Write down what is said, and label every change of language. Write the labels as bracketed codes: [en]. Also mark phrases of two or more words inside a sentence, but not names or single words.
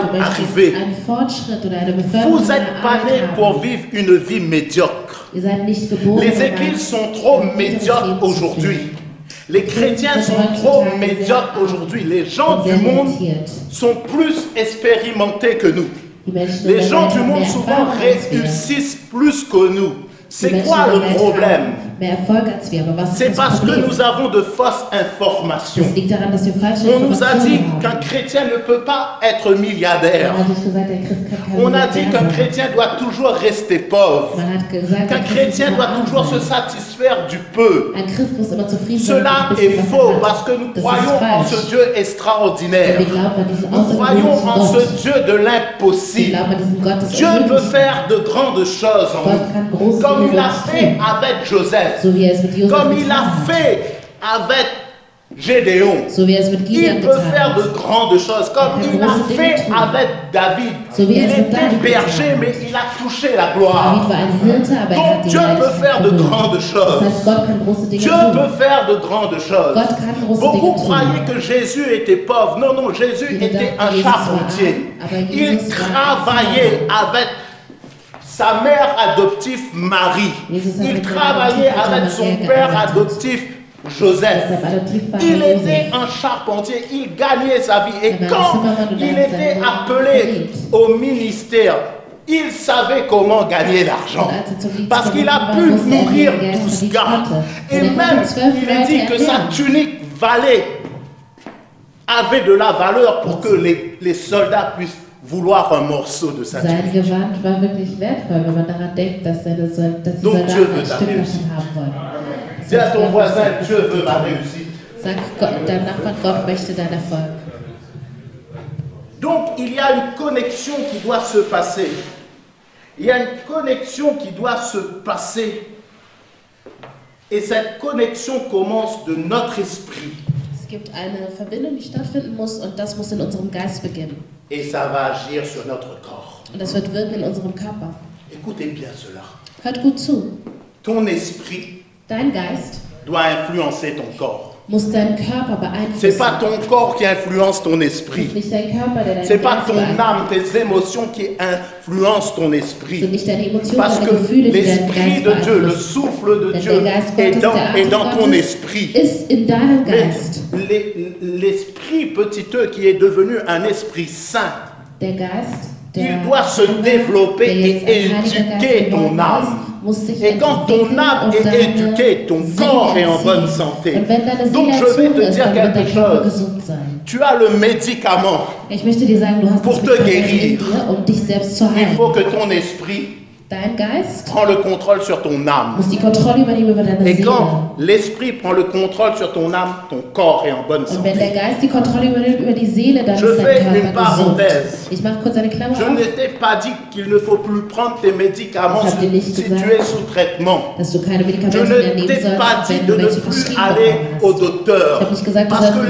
[de] Du möchtest [fr] arriver. [de] einen Fortschritt oder eine Beförderung [fr] Vous [de] in deiner [fr] n'êtes pas [de] Arbeit [fr] nés [de] haben. [fr] pour vivre une vie médiocre. [de] Ihr seid nicht geboren, [fr] Les [de] um [fr] églises sont trop [de] ein [fr] médiocres [de] Leben zu [fr] aujourd'hui. [de] führen. [fr] Les chrétiens sont trop médiocres aujourd'hui. Les gens du monde sont plus expérimentés que nous. [de] Die Menschen [fr] Les [de] in [fr] gens [de] der [fr] du [de] Welt haben [fr] monde [de] mehr [fr] souvent [de] Erfahrung als wir. [fr] réussissent plus que nous. [de] Die [fr] C'est [de] Menschen [fr] quoi [de] in der [fr] le [de] Welt [fr] problème? [de] haben mehr Erfolg als wir. Aber was [fr] C'est [de] ist [fr] parce [de] das [fr] que [de] Problem? [fr] nous avons de fausses informations. [de] Das liegt daran, dass wir falsche [fr] On nous a dit [de] Informationen [fr] qu'un [de] haben. [fr] chrétien ne peut pas être milliardaire. [de] Man hat nicht gesagt, der Christ kann kein [fr] On a dit [de] Milliardär [fr] qu'un [de] sein. [fr] chrétien doit toujours rester pauvre. [de] Man hat gesagt, [fr] Qu'un [de] ein Christ [fr] chrétien [de] muss [fr] doit [de] immer [fr] toujours [de] arm [fr] se [de] sein. [fr] satisfaire du peu. [de] Ein Christ muss immer zufrieden sein. [fr] Cela [de] mit dem [fr] est [de] bisschen, was [fr] faux [de] er hat. [fr] parce que nous [de] Das [fr] croyons [de] ist [fr] en [de] falsch. [fr] ce Dieu extraordinaire. [de] Wir glauben an diesen [fr] Nous croyons en [de] außergewöhnlichen [fr] ce [de] Gott. [fr] Dieu de [de] Wir [fr] l'impossible. [de] glauben an diesen Gott des [fr] Dieu peut [de] Unmöglichen. [fr] faire de grandes choses en [de] Gott kann große [fr] nous, comme [de] Dinge [fr] il a [de] tun. [fr] fait avec Joseph, [de] So wie er es mit Josef [fr] comme il [de] getan [fr] a [de] hat. [fr] fait avec Gédéon. [de] So wie er es mit Gideon [fr] Il peut [de] getan [fr] faire [de] hat. [fr] de grandes choses, comme il a fait avec David. [de] So wie [fr] Il [de] er es mit [fr] était [de] David [fr] berger, [de] getan hat. [fr] mais il a touché la gloire. [de] David war ein Hirte, aber er hat [fr] Donc [de] die [fr] Dieu peut faire de [de] Herrlichkeit [fr] grandes [de] berührt. [fr] choses. [de] Das heißt, Gott kann große Dinge [fr] Dieu [de] tun. [fr] peut faire de grandes choses. [de] Gott kann große [fr] Beaucoup [de] Dinge [fr] croyaient [de] tun. [fr] que Jésus était pauvre. Non, non, Jésus [de] Viele [fr] était [de] dachten, [fr] un [de] Jesus war [fr] charpentier. [de] arm, aber [fr] Il [de] Jesus war ein [fr] travaillait avec sa mère adoptive Marie. [de] Jesus hat [fr] Il [de] mit seiner [fr] travaillait [de] Adoptivmutter [fr] avec son [de] Maria [fr] père [de] gearbeitet. [fr] adoptif Joseph. [de] Deshalb Adoptivvater [fr] Il [de] Josef. [fr] était un charpentier, il gagnait sa vie. Et [de] Aber [fr] quand [de] Zimmermann und [fr] il [de] er hat [fr] était [de] sein [fr] appelé [de] Leben [fr] au ministère, il savait comment gagner l'argent. [de] Und als er zum Dienst [fr] Parce qu'il a [de] berufen [fr] pu [de] war, wusste er, wie [fr] nourrir [de] er Geld [fr] 12 [de] verdient [fr] gars. [de] hatte. [fr] Et [de] Und er [fr] même, [de] konnte 12 [fr] il est dit [de] Leute [fr] que sa [de] ernähren. [fr] tunique valait, avait de la valeur pour que les soldats puissent vouloir un morceau de sa [de] Sein [fr] tunique. [de] Gewand war wirklich wertvoll, wenn man daran denkt, dass die [fr] Donc [de] Soldaten [fr] Dieu veut [de] ein [fr] ta [de] Stück [fr] réussite. [de] davon haben wollen. [fr] Dis à ton voisin, Dieu veut ma réussite. [de] Sag Gott, deinem Nachbarn, Gott möchte dein Erfolg. [fr] Donc il y a une connexion qui doit se passer. Il y a une connexion qui doit se passer. Et cette connexion commence de notre esprit. [de] Es gibt eine Verbindung, die stattfinden muss und das muss in unserem Geist beginnen. [fr] Et ça va agir sur notre corps. [de] Und das wird wirken in unserem Körper. [fr] Écoutez bien cela. [de] Hört gut zu. [fr] Ton esprit [de] Dein Geist [fr] doit influencer ton corps. [de] muss deinen Körper [fr] C'est pas [de] beeinflussen. [fr] ton corps qui influence ton [de] Es [fr] esprit. [de] ist nicht dein Körper, der deinen [fr] C'est pas [de] Geist [fr] ton [de] beeinflusst. [fr] âme, tes émotions qui influencent ton [de] Es [fr] esprit. [de] sind nicht deine Emotionen, [fr] Parce [de] deine [fr] que [de] Gefühle, die deinen [fr] l'esprit [de] Geist [fr] de Dieu, le [de] beeinflussen. [fr] souffle de [de] Denn [fr] Dieu [de] der Geist [fr] est [de] Gottes, [fr] dans, [de] der [fr] est dans [de] Atem [fr] ton [de] Gottes [fr] esprit. [de] ist in deinem [fr] Mais [de] Geist. [fr] l'esprit petit e qui est devenu un esprit saint, [de] Der Geist, der [fr] il doit se développer [de] der [fr] et [de] jetzt ein Heiliger Geist [fr] éduquer ton [de] geworden [fr] âme. [de] ist, muss sich [fr] Et quand ton [de] entwickeln [fr] âme [de] und [fr] est [de] deine [fr] éduquée, ton [de] Seele [fr] corps est en bonne [de] erziehen. [fr] santé. [de] Und wenn deine [fr] Donc [de] Seele [fr] je vais te [de] erzogen ist, [fr] dire [de] dann wird [fr] quelque [de] dein Körper [fr] chose. [de] gesund sein. [fr] Tu as le médicament. [de] Ich möchte dir sagen, du hast [fr] Pour [de] das [fr] te [de] Medikament in [fr] guérir. [de] dir, um dich selbst zu [fr] Il [de] heilen. [fr] faut que ton esprit [de] Dein Geist [fr] prend le contrôle sur ton âme. [de] muss die Kontrolle übernehmen über deine [fr] Et [de] Seele. [fr] quand l'esprit prend le contrôle sur ton âme, ton corps est en bonne [de] Und wenn der [fr] santé. [de] Geist die Kontrolle übernimmt über die Seele, dann [fr] Je [de] ist [fr] fais [de] dein [fr] une [de] Körper gesund. [fr] parenthèse. [de] Ich mache kurz eine Klammer [fr] Je [de] auf, [fr] ne t'ai pas dit qu'il ne faut plus prendre tes médicaments [de] Ich hab dir nicht [fr] si [de] gesagt, [fr] tu es sous traitement. [de] dass du keine [fr] Je [de] Medikamente [fr] ne [de] mehr nehmen [fr] t'ai [de] sollst, [fr] pas dit [de] wenn [fr] de [de] du [fr] ne [de] welche [fr] plus [de] verschrieben [fr] aller [de] bekommen [fr] au [de] hast. [fr] docteur. [de] Ich hab nicht gesagt, du [fr] Parce [de] sollst [fr] que